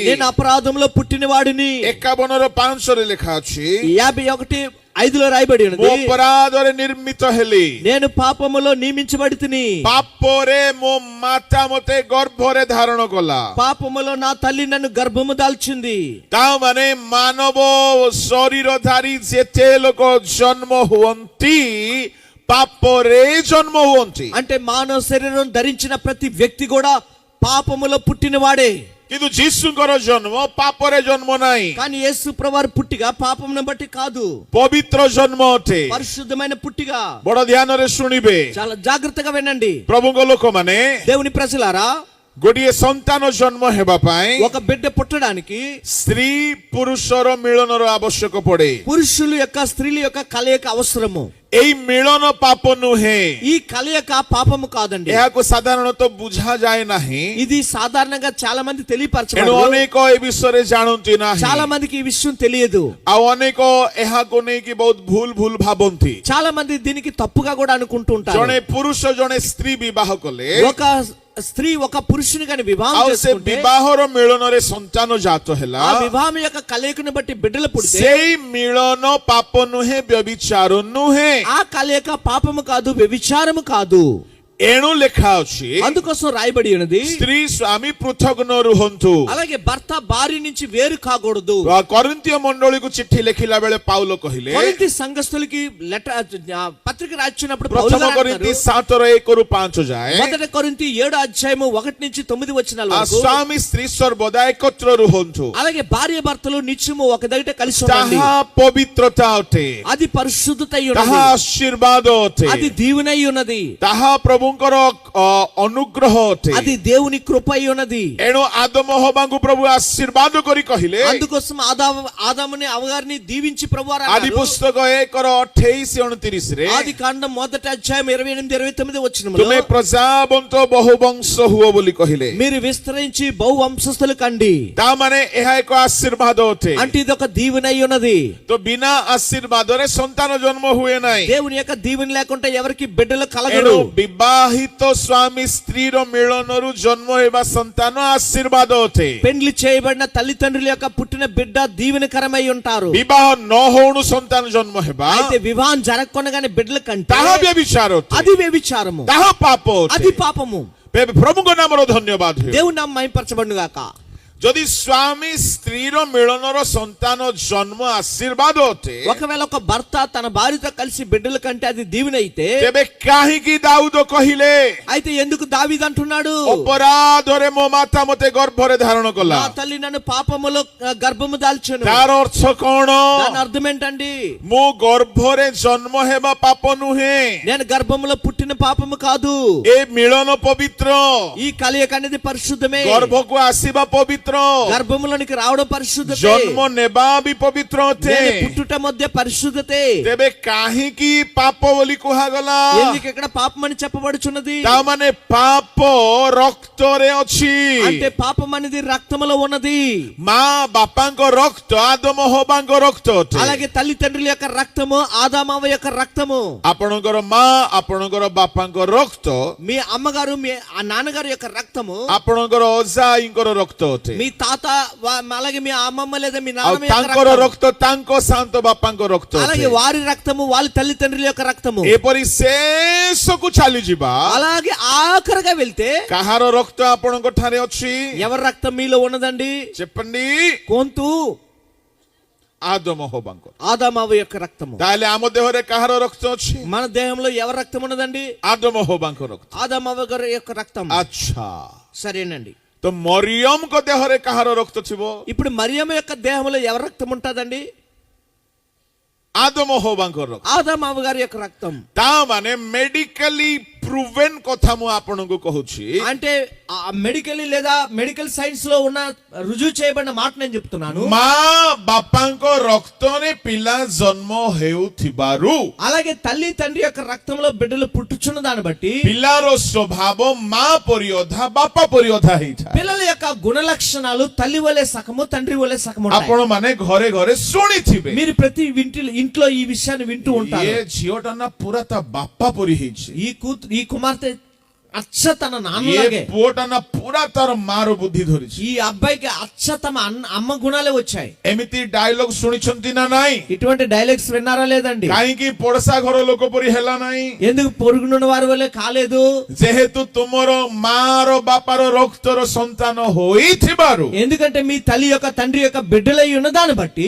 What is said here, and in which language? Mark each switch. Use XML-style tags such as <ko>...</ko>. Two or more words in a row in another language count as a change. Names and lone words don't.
<te>నేను అపరాధంలో పుట్టిన వాడిని.</te> <or>51:5 ରେ ଲେଖା ଅଛି.</or> <te>51 5లో రాయబడి</te> <or>ମୁଁ</or> <te>ఉన్నది,</te> <or>ଅପରାଧରେ ନିର୍ମିତ ହେଲି,</or> <te>నేను పాపములో నియమించబడి తిని,</te> <or>ପାପରେ ମୋ ମାତା ମୋତେ ଗର୍ଭରେ ଧାରଣ କଲା।</or> <te>పాపములో నా తల్లి నన్ను గర్భము దాల్చింది।</te> <or>ତା ମାନେ ମାନବ ଶରୀରଧାରୀ ଯେତେ ଲୋକ ଜନ୍ମ ହୁଅନ୍ତି ପାପରେ ଜନ୍ମ ହୁଅନ୍ତି,</or> <te>అంటే మానవ శరీరం ధరించిన ప్రతి వ్యక్తి కూడా పాపములో పుట్టినవాడే।</te> <or>କିନ୍ତୁ ଯୀଶୁଙ୍କର ଜନ୍ମ ପାପରେ ଜନ୍ମ ନାହିଁ,</or> <te>కానీ యేసు ప్రభువారి పుట్టిగా పాపమును బట్టి కాదు,</te> <or>ପବିତ୍ର ଜନ୍ମ ଅଟେ।</or> <te>పరిశుద్ధమైన పుట్టిగా।</te> <or>ବଡ ଧ୍ୟାନରେ ଶୁଣିବେ,</or> <te>చాలా జాగ్రత్తగా వినండి</te> <or>ପ୍ରଭୁଙ୍କ ଲୋକମାନେ</or> <te>దేవుని ప్రజలారా,</te> <or>ଗୋଟିଏ ସନ୍ତାନ ଜନ୍ମ ହେବା ପାଇଁ</or> <te>ఒక బిడ్డ పుట్టడానికి</te> <or>ସ୍ତ୍ରୀ ପୁରୁଷର ମିଳନର ଆବଶ୍ୟକ ପଡେ।</or> <te>పురుషుల యొక్క స్త్రీల యొక్క కలయిక అవసరము।</te> <or>ଏଇ ମିଳନ ପାପ ନୁହେଁ,</or> <te>ఈ కలయిక పాపము కాదండి।</te> <or>ଏହାକୁ ସାଧାରଣତଃ ବୁଝାଯାଏ ନାହିଁ,</or> <te>ఇది సాధారణంగా చాలా మంది</te> <or>ଏଣୁ</or> <te>తెలియపరచబడదు।</te> <or>ଅନେକ ଏ ବିଷୟରେ ଜାଣନ୍ତି ନାହିଁ,</or> <te>చాలా మందికి ఈ విషయం తెలియదు।</te> <or>ଆଉ ଅନେକ ଏହାକୁ ନେଇକି ବହୁତ ଭୁଲ ଭୁଲ ଭାବନ୍ତି।</or> <te>చాలా మంది దీనికి తప్పుగా కూడా అనుకుంటూ ఉంటారు।</te> <or>ଜଣେ ପୁରୁଷ ଜଣେ ସ୍ତ୍ରୀ ବିବାହ କଲେ,</or> <te>ఒక స్త్రీ ఒక పురుషుని గాని వివాహం</te> <or>ଆଉ ସେ</or> <te>చేసుకుంటే,</te> <or>ବିବାହର ମିଳନରେ ସନ୍ତାନ ଜାତ ହେଲା,</or> <te>ఆ వివాహం యొక్క కలయికను బట్టి బిడ్డలు పుడితే,</te> <or>ସେଇ ମିଳନ ପାପ ନୁହେଁ, ବ୍ୟభిଚାର ନୁହେଁ,</or> <te>ఆ కలయిక పాపము కాదు, వ్యభిచారము కాదు।</te> <or>ଏଣୁ ଲେଖା ଅଛି</or> <te>అందుకోసం రాయబడి ఉన్నది,</te> <or>ସ୍ତ୍ରୀ ସ୍ୱାମୀ ପୃଥକ ନ ରୁହନ୍ତୁ।</or> <te>అలాగే భర్త భార్య నుంచి వేరు కాకూడదు।</te> <or>କରିନ୍ତୀୟ ମଣ୍ଡଳୀକୁ ଚିଠି ଲେଖିଲା ବେଳେ ପାଉଲ କହିଲେ,</or> <te>కొరింథీ సంఘస్థులకి పత్రిక రాసినప్పుడు పౌలు</te> <or>ପ୍ରଥମ</or> <te>గారు</te> <or>କରିନ୍ଥୀ</or> <te>అంటున్నారు,</te> <or>7:1-5 ଯାଏ,</or> <te>మొదటి కొరింథీ 7:1-9 వచనాల వరకు,</te> <or>ସ୍ୱାମୀ ସ୍ତ୍ରୀ ସର୍ବଦା ଏକତ୍ର ରୁହନ୍ତୁ,</or> <te>అలాగే భార్య భర్తలు నిత్యము ఒక దగ్గర కలిసి ఉండండి।</te> <or>ତାହା ପବିତ୍ରତା ଅଟେ,</or> <te>అది పరిశుద్ధత అయి</te> <or>ତାହା</or> <te>ఉన్నది,</te> <or>ଆଶୀର୍ବାଦ ଅଟେ,</or> <te>అది దీవెనై ఉన్నది,</te> <or>ତାହା ପ୍ରଭୁଙ୍କର ଅନୁଗ୍ରହ ଅଟେ।</or> <te>అది దేవుని కృప అయి ఉన్నది।</te> <or>ଏଣୁ ଆଦମ ହବାଙ୍କୁ ପ୍ରଭୁ ଆଶୀର୍ବାଦ କରି କହିଲେ,</or> <te>అందుకోసం ఆదాముని అవగారిని దీవించి ప్రభువారు</te> <or>ଆଦି</or> <te>అన్నారు,</te> <or>ପୁସ୍ତକ 1:28-29ରେ,</or> <te>ఆది కాండం 1:28-29 వచనములో,</te> <or>ତୁମେ ପ୍ରଜାବନ୍ତ ବହୁବଂଶ ହୁଅ ବୋଲି କହିଲେ।</or> <te>మీరు విస్తరించి బహు వంశస్థులు కండి,</te> <or>ତା ମାନେ ଏହା ଏକ ଆଶୀର୍ବାଦ ଅଟେ।</or> <te>అంటే ఇది ఒక దీవెన అయి ఉన్నది।</te> <or>ତ ବିନା ଆଶୀର୍ବାଦରେ ସନ୍ତାନ ଜନ୍ମ ହୁଏ ନାହିଁ।</or> <te>దేవుని యొక్క దీవెన లేకుంటే ఎవరికి బిడ్డలు</te> <or>ଏଣୁ</or> <te>కలగరు।</te> <or>ବିବାହିତ ସ୍ୱାମୀ ସ୍ତ୍ରୀର ମିଳନରୁ ଜନ୍ମ ହେବା ସନ୍ତାନ ଆଶୀର୍ବାଦ ଅଟେ।</or> <te>పెండ్లి చేయబడిన తల్లిదండ్రుల యొక్క పుట్టిన బిడ్డ దీవెనకరమై ఉంటారు।</te> <or>ବିବାହ ନ ହଉଣୁ ସନ୍ତାନ ଜନ୍ମ ହେବା</or> <te>అయితే వివాహం జరగకుండానే బిడ్డల కంటే</te> <or>ତାହା ବ୍ୟଭିଚାର ଅଟେ,</or> <te>అది వ్యభిచారము,</te> <or>ତାହା ପାପ</or> <te>అది</te> <or>ଅଟେ।</or> <te>పాపము।</te> <or>ପ୍ରଭୁଙ୍କ ନାମର ଧନ୍ୟବାଦ ହେଉ।</or> <te>దేవుని నామం మహిమపరచబడును గాక।</te> <or>ଯଦି ସ୍ୱାମୀ ସ୍ତ୍ରୀର ମିଳନର ସନ୍ତାନ ଜନ୍ମ ଆଶୀର୍ବାଦ ଅଟେ,</or> <te>ఒకవేళ ఒక భర్త తన భార్యతో కలిసి బిడ్డల కంటే అది దీవెన అయితే,</te> <or>ତେବେ କାହିଁକି ଦାଉଦ କହିଲେ,</or> <te>అయితే ఎందుకు దావీదు అంటున్నాడు,</te> <or>ଅପରାଧରେ ମୋ ମାତା ମୋତେ ଗର୍ଭରେ ଧାରଣ କଲା?</or> <te>నా తల్లి నన్ను పాపములో గర్భము దాల్చెను।</te> <or>ତାର ଅର୍ଥ କଣ?</or> <te>దాని అర్థం ఏంటండి?</te> <or>ମୁଁ ଗର୍ଭରେ ଜନ୍ମ ହେବା ପାପ ନୁହେଁ,</or> <te>నేను గర్భములో పుట్టిన పాపము కాదు,</te> <or>ଏ ମିଳନ ପବିତ୍ର,</or> <te>ఈ కలయిక అనేది పరిశుద్ధమే।</te> <or>ଗର୍ଭକୁ ଆସିବା ପବିତ୍ର,</or> <te>గర్భములోనికి రావడం పరిశుద్ధతే,</te> <or>ଜନ୍ମ ନେବା ବି ପବିତ୍ର ଅଟେ।</or> <te>నేను పుట్టుట మధ్య పరిశుద్ధతే।</te> <or>ତେବେ କାହିଁକି ପାପ ବୋଲି କୁହାଗଲା?</or> <te>ఎందుకు ఇక్కడ పాపం అని చెప్పబడుచున్నది?</te> <or>ତା ମାନେ ପାପ ରକ୍ତରେ ଅଛି।</or> <te>అంటే పాపం అనేది రక్తములో ఉన్నది।</te> <or>ମା ବାପାଙ୍କ ରକ୍ତ ଆଦମ ହବାଙ୍କ ରକ୍ତ ଅଟେ।</or> <te>అలాగే తల్లిదండ్రుల యొక్క రక్తము ఆదామవ్వ యొక్క రక్తము।</te> <or>ଆପଣଙ୍କର ମା ଆପଣଙ୍କର ବାପାଙ୍କ ରକ୍ତ</or> <te>మీ అమ్మగారు మీ నాన్నగారు యొక్క రక్తము,</te> <or>ଆପଣଙ୍କର ଅଜା ଆଈଙ୍କର ରକ୍ତ ଅଟେ।</or> <te>మీ తాత అలాగే మీ అమ్మమ్మ లేదా మీ</te> <or>ଆଉ</or> <te>నాన్నమ్మ యొక్క</te> <or>ତାଙ୍କର</or> <te>రక్తము,</te> <or>ରକ୍ତ ତାଙ୍କ ସାନ୍ତ ବାପାଙ୍କ ରକ୍ତ</or> <te>అలాగే</te> <or>ଅଟେ।</or> <te>వారి రక్తము వాళ్ళ తల్లిదండ్రుల యొక్క రక్తము।</te> <or>ଏପରି ଶେଷକୁ ଚାଲିଯିବା,</or> <te>అలాగే ఆఖరిగా వెళ్తే</te> <or>କାହାର ରକ୍ତ ଆପଣଙ୍କ ଠାରେ ଅଛି?</or> <te>ఎవరి రక్తం మీలో ఉన్నదండి? చెప్పండి, కొంతు</te> <or>ଆଦମ ହବାଙ୍କ।</or> <te>ఆదామవ్వ యొక్క రక్తము।</te> <or>ତାହେଲେ ଆମ ଦେହରେ କାହାର ରକ୍ତ ଅଛି?</or> <te>మన దేహంలో ఎవరి రక్తం ఉన్నదండి?</te> <or>ଆଦମ ହବାଙ୍କ ରକ୍ତ।</or> <te>ఆదామవ్వ గారి యొక్క రక్తం।</te> <or>ଆଚ୍ଛା,</or> <te>సరేనండి।</te> <or>ତ ମରିୟମଙ୍କ ଦେହରେ କାହାର ରକ୍ତ ଥିବ?</or> <te>ఇప్పుడు మరియమ్మ యొక్క దేహంలో ఎవరి రక్తం ఉంటుందండి?</te> <or>ଆଦମ ହବାଙ୍କ ରକ୍ତ।</or> <te>ఆదామవ్వ గారి యొక్క రక్తం।</te> <or>ତା ମାନେ</or> <en>medically proven</en> <or>କଥା ମୁଁ ଆପଣଙ୍କୁ କହୁଛି।</or> <te>అంటే మెడికల్లీ లేదా</te> <en>medical science</en> <te>లో ఉన్న రుజువు చేయబడిన మాట నేను చెప్తున్నాను।</te> <or>ମା ବାପାଙ୍କ ରକ୍ତରେ ପିଲା ଜନ୍ମ ହେଉଥିବାରୁ,</or> <te>అలాగే తల్లి తండ్రి యొక్క రక్తంలో బిడ్డలు పుట్టుచున్న దాన్ని బట్టి</te> <or>ପିଲାର ସ୍ୱଭାବ ମା ପରି ଅଧା ବାପା ପରି ଅଧା ହେଇଥାଏ।</or> <te>పిల్లల యొక్క గుణ లక్షణాలు తల్లి వలె సగము తండ్రి వలె సగము ఉంటాయి।</te> <or>ଆପଣ ମାନେ ଘରେ ଘରେ ଶୁଣିଥିବେ,</or> <te>మీరు ప్రతి ఇంట్లో ఈ విషయాన్ని వింటూ ఉంటారు।</te> <or>ଏ ଝିଅଟା ନା ପୁରା ତା ବାପା ପରି ହେଇଛି।</or> <te>ఈ కుమార్తె అచ్చ తన ఏ నాన్నలాగే.</te> <or>ପୁଅଟା ନା ପୁରା ତାର ମାର ବୁଦ୍ଧି ଧରିଛି।</or> <te>ఈ అబ్బాయికి అచ్చ తమ అమ్మ గుణాలే వచ్చాయి.</te> <or>ଏମିତି ଡାଇଲଗ ଶୁଣିଛନ୍ତି ନା ନାଇଁ?</or> <te>ఇటువంటి డైలాగ్స్ విన్నారా లేదండి?</te> <or>କାହିଁକି ପଡୋଶା ଘର ଲୋକ ପରି ହେଲା ନାହିଁ?</or> <te>ఎందుకు పొరుగునున్న వారి వల్లే కాలేదు?</te> <or>ଯେହେତୁ ତୁମର ମାର ବାପାର ରକ୍ତର ସନ୍ତାନ ହୋଇଥିବାରୁ</or> <te>ఎందుకంటే మీ తల్లి యొక్క తండ్రి యొక్క బిడ్డలై ఉన్న దాన్ని బట్టి,</te>